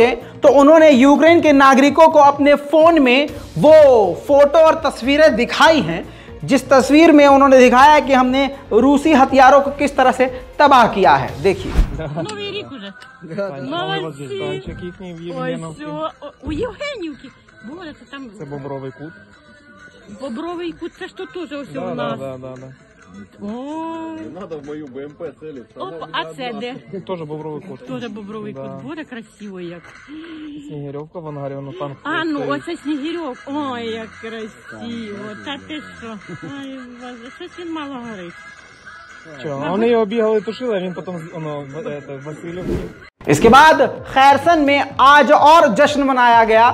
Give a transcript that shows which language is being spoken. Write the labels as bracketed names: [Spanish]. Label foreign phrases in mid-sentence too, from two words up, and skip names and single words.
[Hindi] तो उन्होंने यूक्रेन के नागरिकों को अपने फोन में वो फोटो और तस्वीरें दिखाई हैं, जिस तस्वीर में उन्होंने दिखाया कि हमने रूसी हथियारों को किस तरह से तबाह किया है। देखिए। [Russian] Бобровый кут, это что тоже все у нас? Да. Не надо в мою БМП целиться. [Ukrainian] Оп, а це де? Тоже бобровий кут. Тоже бобровий кут. Боже, красиво як. Снігирьовка в ангарі, воно танк. А, ну, оце Снігирьов. Ой, як красиво. Та ти що? Ой, Боже, щось він мало горить. Чого? Вони його бігали, тушили, а він потім Васильов. [Hindi] इसके बाद खैरसन में आज और जश्न मनाया गया।